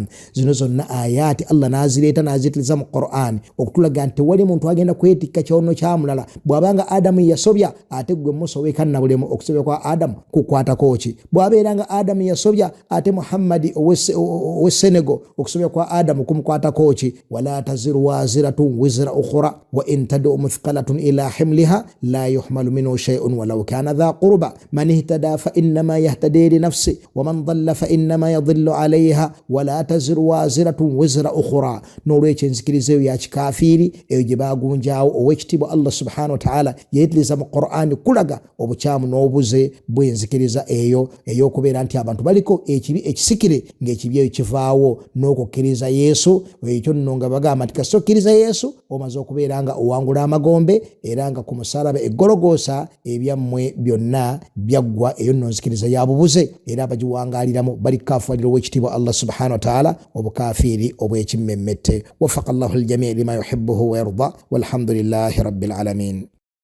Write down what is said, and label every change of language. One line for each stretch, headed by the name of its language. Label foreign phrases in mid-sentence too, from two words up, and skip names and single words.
Ganda: zino zonna
Arabic: آيات الله
Ganda: n'azireeta n'azitiriza mu Qur'an okutulaga nti wali muntu agenda kwetikka kyonoono kya mulala. bw'abanga Adamu yasobya ate gwe musobeka nabulemu okusobya kwa Adamu kukwatako ki? bw'abeeranga Adamu yasobya ate Muhammadi owe Senegal okusobya kwa Adamu kumukwatako ki?
Arabic: ولا تزر وازرة وزر أخرى وإن تدع مثقلة إلى حملها لا يحمل منه شيء ولو كان ذا قربى من اهتدى فإنما يهتدي لنفسه ومن ضل فإنما يضل عليها ولا تزر وازرة وزر أخرى.
Ganda: n'olwekyo enzikiriza ensikiriza eyo ya kikafiiri eyo gye bagunjaawo. Owekitiibwa
Arabic: الله سبحانه وتعالى
Ganda: yeetiriza mu Qur'ani kulaga obukyamu n'obuze bw'enzikiriza eyo ey'okubeera nti abantu baliko ekibi ekisikire ng'ekibi eyo kivaawo n'okukkiriza Yesu. Ekyo nno nga bagamba nti kasita okkiriza Yesu omaze okubeera nga owangula amagombe era nga ku musalaba eggologoosa ebyammwe byonna byaggwa. Eyo nno nzikiriza ya bubuze era abagiwangaaliramu bali kaafuwalira owekitiibwa
Arabic: الله سبحانه وتعالى
Ganda: obukafiiri obw'ekimmemmette.
Arabic: وفق الله الجميع لما يحبه ويرضى والحمد لله رب العالمين.